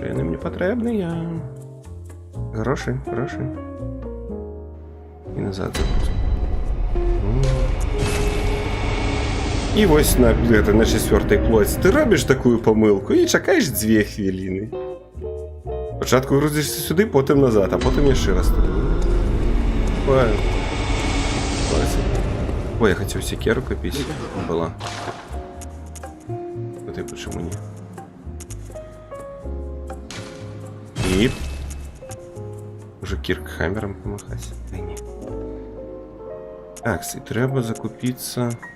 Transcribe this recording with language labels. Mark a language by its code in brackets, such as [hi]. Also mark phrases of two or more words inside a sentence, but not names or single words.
[be] Яны мне патрэбныя. Грошы, грошы. І назад запуск. І вось на 4-й плойцы ты робіш такую памылку і чакаеш 2 хвіліны. [uk] Спачатку грузишься сюди, потім назад, а потім [be] яшчэ раз [uk] туди. [ru] Ой, я хотел секеру купить. Была. Вот и почему не. И уже Киркхаммером помахать. Ай, не. Так, и треба закупиться.